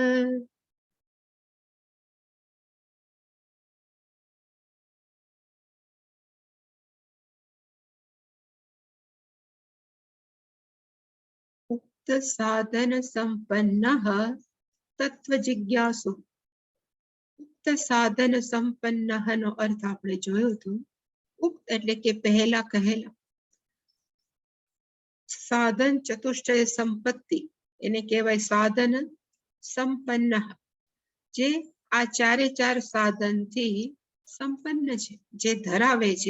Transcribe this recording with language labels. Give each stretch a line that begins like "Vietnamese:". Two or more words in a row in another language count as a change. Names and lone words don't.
Sanskrit: उक्त साधन संपन्नः तत्व जिज्ञासु। उक्त साधन संपन्नः
Gujarati: નો અર્થ આપણે જોયો હતો। ઉક્ત એટલે કે પહેલા કહેલા। સાધન ચતુષ્ટય સંપત્તિ એને કહેવાય સાધન સંપન્ન, જે આ ચારે ચાર સાધનથી સંપન્ન છે, જે ધરાવે છે।